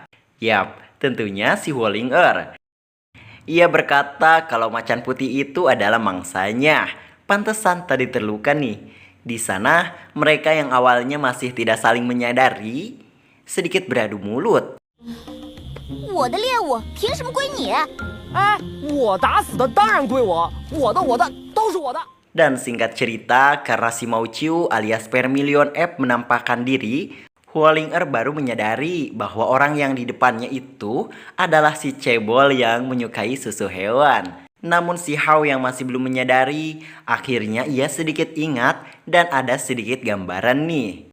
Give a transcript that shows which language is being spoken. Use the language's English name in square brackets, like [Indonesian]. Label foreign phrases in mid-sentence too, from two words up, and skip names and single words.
[Indonesian] Yap, tentunya si Wolling Er. Ia berkata kalau macan putih itu adalah mangsanya. Pantesan tadi terluka nih. Di sana, mereka yang awalnya masih tidak saling menyadari, sedikit beradu mulut. [Chinese] 我的猎物，凭什么归你？哎，我打死的当然归我，我的都是我的。 [Indonesian] Dan singkat cerita, karena si Mao Qiu alias Vermilion F menampakkan diri, Huolinger baru menyadari bahwa orang yang di depannya itu adalah si cebol yang menyukai susu hewan. Namun si Hao yang masih belum menyadari, akhirnya ia sedikit ingat dan ada sedikit gambaran nih.